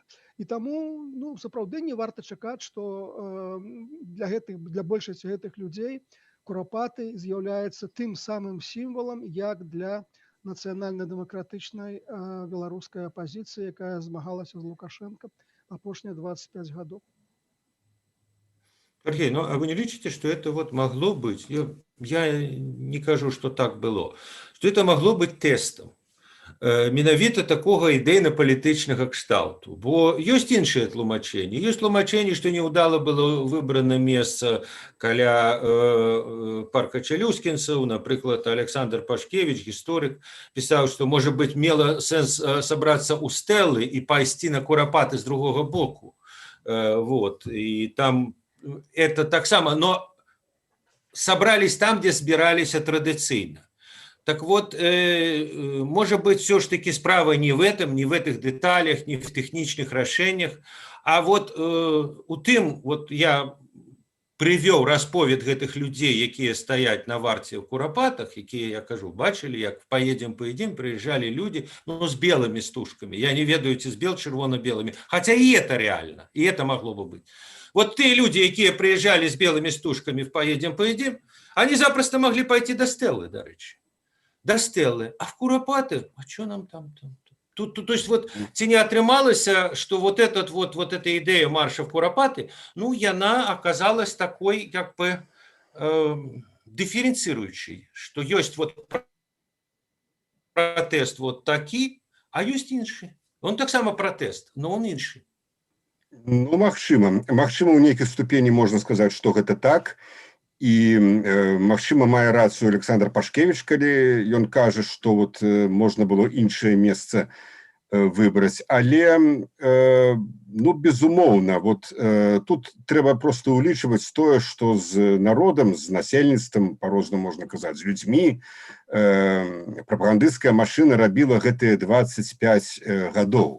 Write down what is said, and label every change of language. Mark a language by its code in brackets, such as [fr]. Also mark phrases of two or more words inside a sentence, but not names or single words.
[be] І таму сапраўды не варта чакаць, што для большасці гэтых людзей курапаты з'яўляецца тым самым сімвалам, як для нацыянальна-дэмакратычнай беларускай апазіцыі, якая змагалася з Лукашэнкам апошнія 25 гадоў. Сергей, а вы не лічыце, што [ru] это вот могло быть, [be] я не кажу, што так было, што [ru] это могло быть тестом. [be] менавіта такога ідэйна-палітычнага кшталту. Бо ёсць іншыя тлумачэнні. Ёсць тлумачэнне, што неўдала было выбрана месца каля парка Чалюскінцаў. Напрыклад, Александр Пашкевіч, гісторык, пісаў, што, можа быць, мела сэнс сабрацца ў стэлы і пайсці на курапаты з другога боку. Вот. І там это таксама, но сабрались там, дзе збіраліся традыцыйна. [ru] Так вот, может быть, все-таки справа не в этом, не в этих деталях, не в техничных решениях, [be] а вот у тым, вот я привёў расповед гэтых людзей, якія стаяць на варце ў курапатах, якія, я кажу, бачылі, як поедем, [ru] приезжали люди, ну, с белыми стужками. [be] Я не ведаю, ці з бел-чырвона-белыми. [ru] Хотя и это реально, и это могло бы быть. Вот те люди, якія приезжали с белыми стужками в поедем, они запросто могли пойти до Стеллы, до речи. До Стеллы. А в курапаты, а что нам там? [be] То есть вот ці не атрымалася, [ru] что вот эта идея марша в курапаты, ну, яна оказалась такой, как бы, дифференцирующей, что есть вот протест вот такі, а есть іншы. Он так само протест, но он іншы. [be] Ну, магчыма, ў нейкай ступені можна сказаць, што гэта так. І, магчыма, мае рацыю Александр Пашкевіч, калі ён кажа, што вот можна было іншае месца выбраць. Але, ну, безумоўна, вот тут трэба проста ўлічваць тое, што з народам, з насельніцтвам, па-рознаму можна казаць, з людзьмі, прапагандысцкая машына рабіла гэтыя 25 гадоў.